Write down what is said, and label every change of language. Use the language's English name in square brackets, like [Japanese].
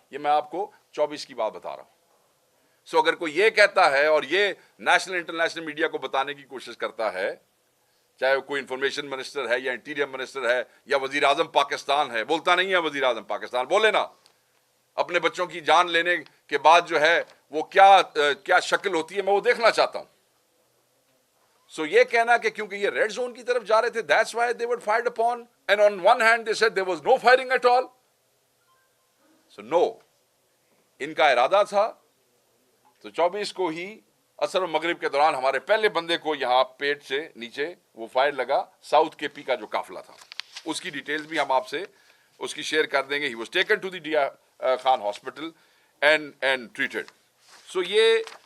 [Urdu] یہ میں آپ کو 24 کی بات بتا رہا ہوں. سو اگر کوئی یہ کہتا ہے اور یہ نیشنل انٹرنیشنل میڈیا کو بتانے کی کوشش کرتا ہے، چاہے وہ کوئی انفارمیشن منسٹر ہے یا انٹیریئر منسٹر ہے یا وزیر اعظم پاکستان ہے، بولتا نہیں ہے وزیر اعظم پاکستان، بولے نا اپنے بچوں کی جان لینے کے بعد جو ہے وہ کیا شکل ہوتی ہے، میں وہ دیکھنا چاہتا ہوں. سو یہ کہنا کہ کیونکہ یہ ریڈ زون کی طرف جا رہے تھے [English] that's why they were fired upon, and on one hand they said there was no firing at all. [Urdu] So no, ان کا ارادہ تھا. تو 24 کو ہی عصر و مغرب کے دوران ہمارے پہلے بندے کو یہاں پیٹ سے نیچے وہ فائر لگا. ساؤتھ کے پی کا جو قافلہ تھا اس کی ڈیٹیلز بھی ہم آپ سے اس کی شیئر کر دیں گے. [English] He was taken to the ڈیا Khan hospital and treated. [Urdu] So یہ